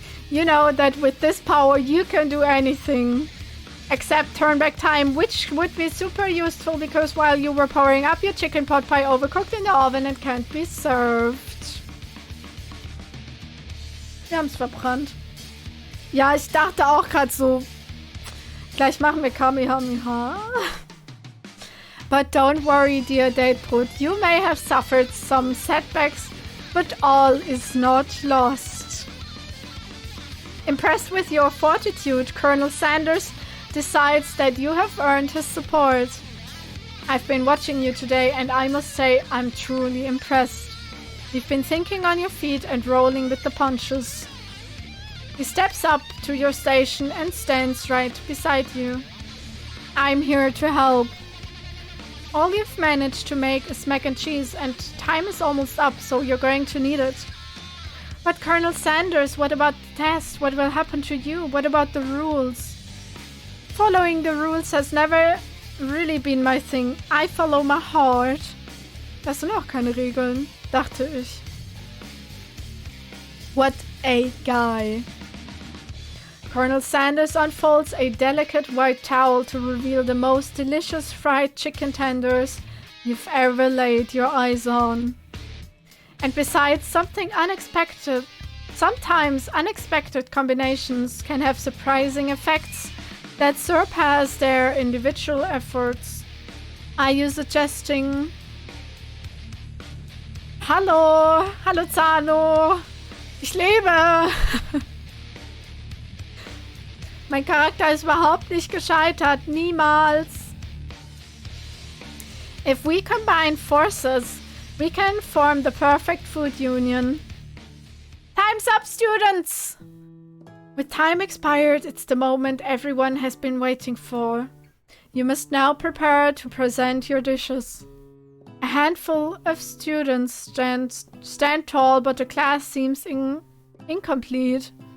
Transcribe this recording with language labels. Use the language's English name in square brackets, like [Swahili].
[English] You know that with this power you can do anything. Except turn back time, which would be super useful because while you were powering up, your chicken pot pie overcooked in the oven and can't be served. [German] Wir haben es verbrannt. Ja, ich dachte auch gerade so, gleich machen wir Kamehameha. [English] But don't worry, dear Datebrut. You may have suffered some setbacks, but all is not lost. Impressed with your fortitude, Colonel Sanders decides that you have earned his support. I've been watching you today and I must say I'm truly impressed. You've been thinking on your feet and rolling with the punches. He steps up to your station and stands right beside you. I'm here to help. All you've managed to make is mac and cheese and time is almost up, so you're going to need it. But Colonel Sanders, what about the test? What will happen to you? What about the rules? Following the rules has never really been my thing. I follow my heart. [German] Das sind auch keine Regeln, dachte ich. [English] What a guy. Colonel Sanders unfolds a delicate white towel to reveal the most delicious fried chicken tenders you've ever laid your eyes on. And besides, something unexpected. Sometimes unexpected combinations can have surprising effects that surpass their individual efforts. Are you suggesting... [German] Hallo, hallo Zano, ich lebe. Mein Charakter ist überhaupt nicht gescheitert, niemals. [English] If we combine forces, we can form the perfect food union. Time's up, students! With time expired, it's the moment everyone has been waiting for. You must now prepare to present your dishes. A handful of students stand tall, but the class seems incomplete.